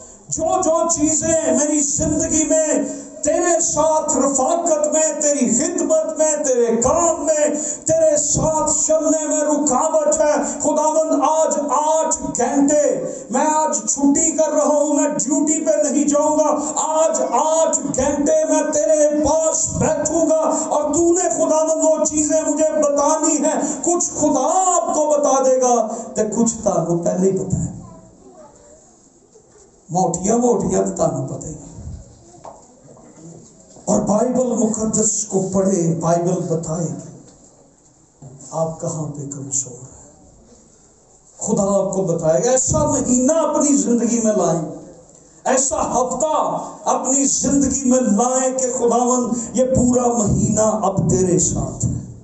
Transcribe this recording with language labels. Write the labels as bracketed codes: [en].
[ur] جو چیزیں میری زندگی میں تیرے ساتھ رفاقت میں، تیری خدمت میں، تیرے کام میں، تیرے ساتھ چلنے میں رکاوٹ ہے، خداوند آج 8 گھنٹے میں آج چھٹی کر رہا ہوں، میں ڈیوٹی پہ نہیں جاؤں گا، آج 8 گھنٹے میں تیرے پاس بیٹھوں گا، اور تو نے خداوند وہ چیزیں مجھے بتانی ہے. کچھ خدا آپ کو بتا دے گا [pa] تے کچھ تانوں پہلے ہی بتائے، موٹیاں تو تانوں پتہ ہی. [ur] اور بائبل مقدس کو پڑھے، بائبل بتائے گی آپ کہاں پہ کمزور ہے. خدا آپ کو بتائے گا. ایسا مہینہ اپنی زندگی میں لائیں، ایسا ہفتہ اپنی زندگی میں لائیں کہ خداوند یہ پورا مہینہ اب تیرے ساتھ ہے.